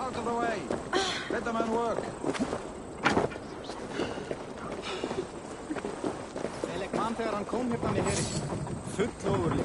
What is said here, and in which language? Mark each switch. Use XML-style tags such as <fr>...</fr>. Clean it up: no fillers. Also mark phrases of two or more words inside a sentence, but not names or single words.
<en>Out of the way! Let the man work!</en> <is>Ég man þegar hann kom hérna með herri. Full ofurlíkt.</is>